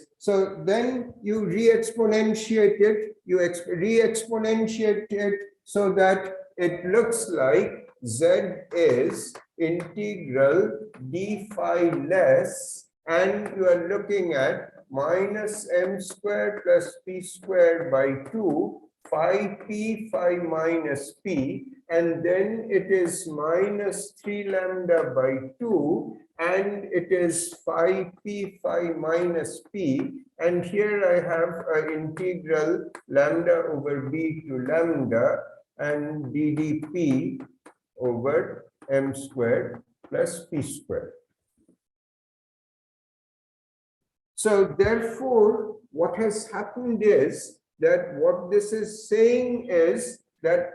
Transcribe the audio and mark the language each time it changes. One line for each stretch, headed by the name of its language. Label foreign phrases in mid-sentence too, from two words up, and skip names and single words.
English: So then you re-exponentiate it, you re-exponentiate it so that it looks like z is integral d phi less, and you are looking at minus m square plus p square by 2 phi p phi minus p, and then it is minus 3 lambda by 2, and it is phi p phi minus p, and here I have an integral lambda over b to lambda and ddp over m squared plus p squared. So therefore, what has happened is that what this is saying is that